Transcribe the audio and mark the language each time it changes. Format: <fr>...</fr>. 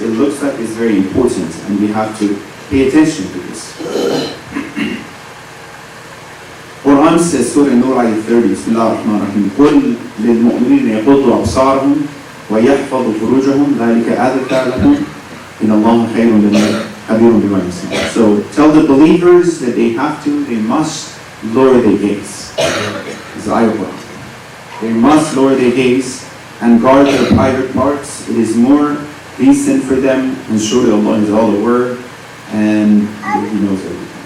<en>It looks like it's very important, and we have to pay attention to this. Quran says, Surah Nur ayat 30,</en> <ar>Bismillah ar-Rahman ar-Rahim, قُلْ لِلْمُؤْمِنِينَ يَغُضُّوا أَبْصَارَهُم وَيَحْفَظُوا فُرُوجَهُم ذَلِكَ أَزْكَىٰ لَهُمْ إِنَّ اللَّهَ خَيْرٌ خَبِيرٌ بِمَا يَصْنَعُونَ.</ar> <en>So tell the believers that they must lower their gaze. This is ayat Quran. They must lower their gaze and guard their private parts. It is more decent for them, and surely Allah is all aware and He knows everything.</en>